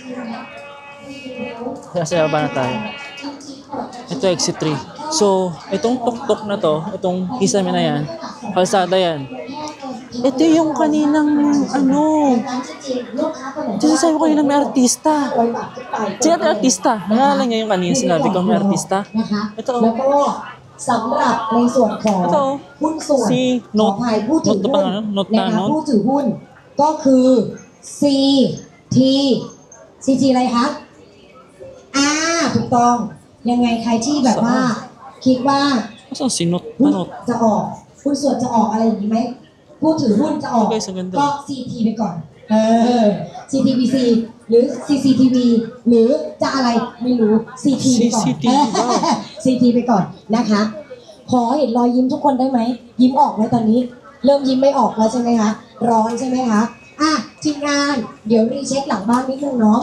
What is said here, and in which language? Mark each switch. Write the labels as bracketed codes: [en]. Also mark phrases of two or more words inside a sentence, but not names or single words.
[tl] Kasi ba na tayo? Ito exit 3. So, itong tuktok na to, itong kisame na yan, kalsada yan. Ito yung kaninang ito sasabi ko kanina may artista. Sino yung artista? Naalala niya yung kanina sinabi ko may artista? Ito. [th] สำหรับในส่วนของหุ้นส่วนขออภัยผู้ถือหุ้นนะคะผู้ถือหุ้นก็คือ CT อะไรคะ ถูกต้องยังไงใครที่แบบว่าคิดว่าหุ้นจะออกหุ้นส่วนจะออกอะไรอย่างนี้ไหมผู้ถือหุ้นจะออกก็ CT ไปก่อนCTBC หรือ CCTV หรือจะอะไรไม่รู้ CT ไปก่อนCT ไปก่อนนะคะขอเห็นรอยยิ้มทุกคนได้ไหมยิ้มออกไหมตอนนี้เริ่มยิ้มไม่ออกแล้วใช่ไหมคะร้อนใช่ไหมคะทีมงานเดี๋ยวรีเช็คหลังบ้านนิดนึงเนาะ